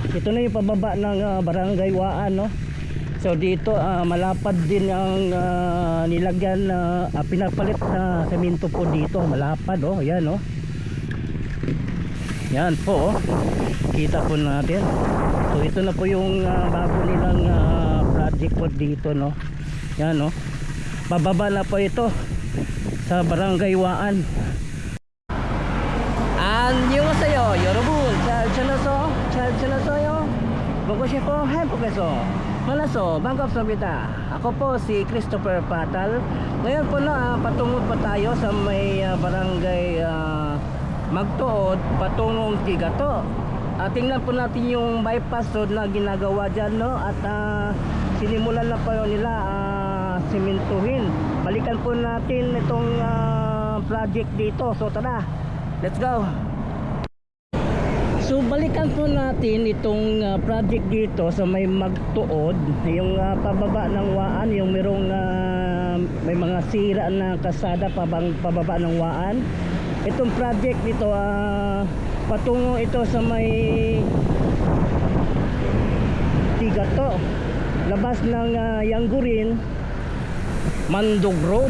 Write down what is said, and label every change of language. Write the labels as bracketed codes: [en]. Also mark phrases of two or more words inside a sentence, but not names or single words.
[tl] Ito na yung pababa ng Barangay Waan no. So dito malapad din ang nilagyan na pinapalit na semento po dito, malapad oh, yan oh. Yan po oh. Kita po natin. So ito na po yung bago nilang project po dito no. Yan oh. Bababa na po ito sa Barangay Waan. [ko] 안녕하세요 여러분, 잘 지냈어요? 보고 싶어 행복해서 만나서 반갑습니다. [tl] Ako po si Christopher Patal. Ngayon po na patungo pa tayo sa may barangay Magtuod patungong Tigato. Tingnan po natin yung bypass road na ginagawa dyan no. At sinimulan na po nila simentuhin. Balikan po natin itong project dito. So tara, [en] let's go. [tl] So balikan po natin itong project dito sa may Magtuod, yung pababa ng Waan, yung merong may mga sira na kalsada pababa ng Waan. Itong project dito patungo ito sa may Tigato, labas ng Yanggurin, Mandog Road.